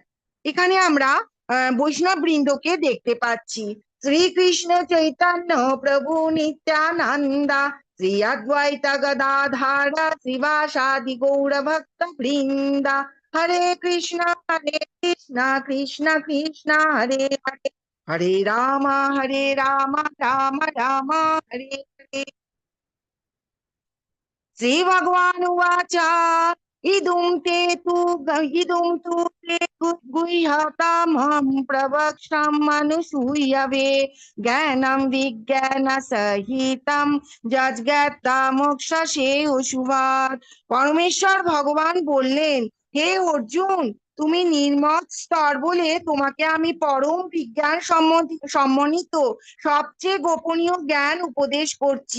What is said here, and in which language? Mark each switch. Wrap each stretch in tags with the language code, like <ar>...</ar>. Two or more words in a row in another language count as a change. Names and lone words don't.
<bn>এখানে আমরা বৈষ্ণব বৃন্দকে দেখতে পাচ্ছি। শ্রীকৃষ্ণ চৈতন্য প্রভু নিত্যানন্দা, শ্রী অদ্বৈত গদাধর শ্রীবাসাদি গৌর ভক্ত বৃন্দা।</bn> <sa>হরে কৃষ্ণ কৃষ্ণ কৃষ্ণ হরে হরে, হরে রাম রাম রাম হরে হরে। श्रीभगवानुवाच इदुं तु ते गुह्यतमं प्रवक्ष्यमनुसूयवे, ज्ञानं विज्ञानसहितं যজ্ঞাত্মা মোক্ষসে অশুভাৎ।</sa> <bn>পরমেশ্বর ভগবান বললেন, হে অর্জুন, তুমি নির্মত স্তর বলে তোমাকে আমি পরম বিজ্ঞান সম্মানিত সবচেয়ে গোপনীয় জ্ঞান উপদেশ করছি।</bn>